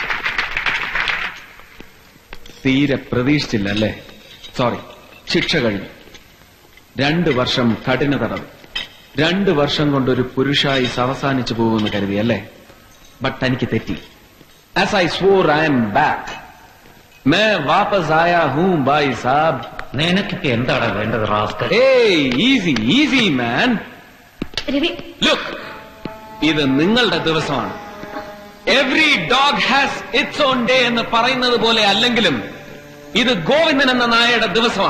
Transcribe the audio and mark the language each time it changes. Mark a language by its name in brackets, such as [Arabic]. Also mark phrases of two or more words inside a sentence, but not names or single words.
[Malayalam] തീരെ പ്രതീക്ഷിച്ചില്ല അല്ലേ? സോറി, ശിക്ഷ കഴിഞ്ഞു. 2 വർഷം കഠിന തടവ്. 2 വർഷം കൊണ്ടൊരു പുരുഷായി അവസാനിച്ചു പോകുമെന്ന് കരുതി അല്ലേ? [English] But [Malayalam] എനിക്ക് തെറ്റി. [English] As I swore I am back. [Hindi] मैं वापस आया हूं भाई साहब. [Malayalam] നിനക്കിപ്പോ എന്താണ് വേണ്ടത് റാസ്കൽ? ഏയ് [English] easy easy man. [Malayalam] ലുക്ക്, ഇത് നിങ്ങളുടെ ദിവസമാണ്. [English] every dog has its own day [Malayalam] എന്ന് പറയുന്നത് പോലെ അല്ലെങ്കിലും ഇത് ഗോവിന്ദൻ എന്ന നായയുടെ ദിവസമാണ്.